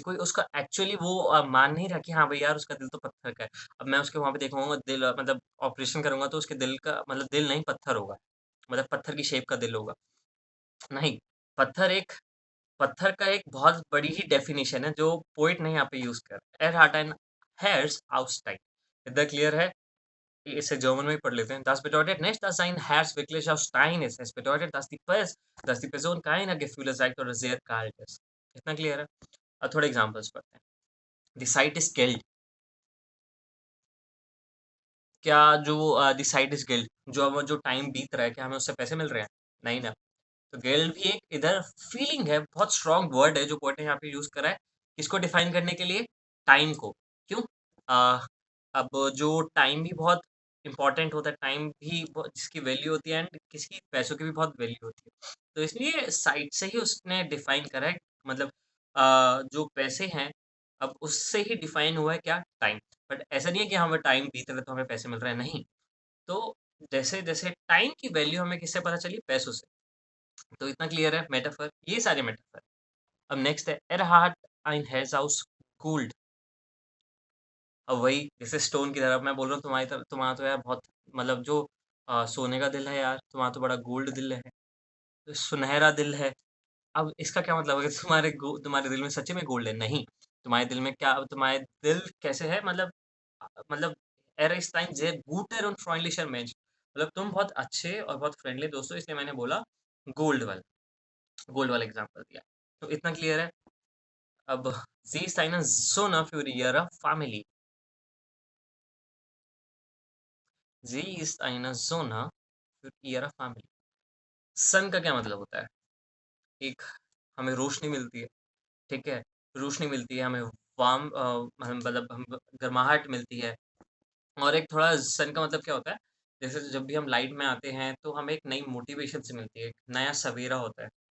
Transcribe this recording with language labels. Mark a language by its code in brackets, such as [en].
[hi] कोई उसका एक्चुअली वो मान नहीं रहा कि हाँ भाई यार उसका दिल तो पत्थर का है। अब मैं उसके वहाँ पे देखूँगा दिल मतलब ऑपरेशन करूँगा तो उसके दिल का मतलब दिल नहीं पत्थर होगा। मतलब पत्थर की शेप का दिल होगा। नहीं, पत्थर एक पत्थर का एक बहुत बड़ी ही डेफिनिशन है जो पोएट ने यहाँ पे यूज़ करा। [de] Er hat ein Herz aus Stein। [hi] इतना क्लियर है? इसे जर्मन में ही पढ़ लेते हैं। [de] Das bedeutet nicht, dass sein Herz wirklich aus Stein ist. Es bedeutet, dass die Person keine Gefühle zeigt oder sehr kalt ist। [hi] इतना clear है? अब थोड़े एग्जांपल्स पढ़ते हैं। [de] The site is guilt। [hi] क्या जो [de] the site is guilt [hi] जो अब जो टाइम बीत रहा है, क्या हमें उससे पैसे मिल रहे हैं? नहीं ना। तो गिल्ट भी एक इधर फीलिंग है, बहुत स्ट्रॉन्ग वर्ड है जो पोएट ने यहाँ पे यूज़ करा है। किसको डिफाइन करने के लिए? टाइम को। क्यों? अ, अब जो टाइम भी बहुत इम्पोर्टेंट होता है, टाइम भी बहुत जिसकी वैल्यू होती है एंड किसी पैसों की भी बहुत वैल्यू होती है। तो इसलिए साइड से ही उसने डिफाइन करा है मतलब जो पैसे हैं, अब उससे ही डिफाइन हुआ है क्या? टाइम। बट ऐसा नहीं है कि हमें टाइम बीत रहा है तो हमें पैसे मिल रहे हैं, नहीं। तो जैसे-जैसे टाइम की वैल्यू हमें किससे पता चली? पैसों से। तो इतना क्लियर है मेटाफर, ये सारे मेटाफर। [de] अब नेक्स्ट है Er hat ein Haus aus Gold। [hi] अब वही जैसे स्टोन की तरह मैं बोल रहा हूँ तुम्हारी तरह तुम्हारा तो यार बहुत मतलब जो सोने का दिल है यार, तुम्हारा तो बड़ा गोल्ड दिल है, तो सुनहरा दिल है। अब इसका क्या मतलब है कि तुम्हारे दिल में सच्ची में गोल्ड है? नहीं, तुम्हारे दिल में क्या तुम्हारे दिल कैसे है मतलब मतलब [de] Er ist ein sehr guter und freundlicher Mensch। [hi] मतलब तुम बहुत अच्छे और बहुत फ्रेंडली दोस्त हो इसलिए मैंने बोला गोल्ड वाला एग्ज़ाम्पल दिया। तो इतना क्लियर है? [de] अब Sie ist eine Sonne für ihre Family। Sie ist eine Sonne für ihre Family। [hi] सन का क्या मतलब होता है? एक हमें रोशनी मिलती है, ठीक है? रोशनी मिलती है, हमें मतलब हम गर्माहट मिलती है और एक थोड़ा सन का मतलब क्या होता है? जैसे जब भी हम लाइट में आते हैं, तो हमें एक नई मोटिवेशन से मिलती है, एक नया सवेरा होता है।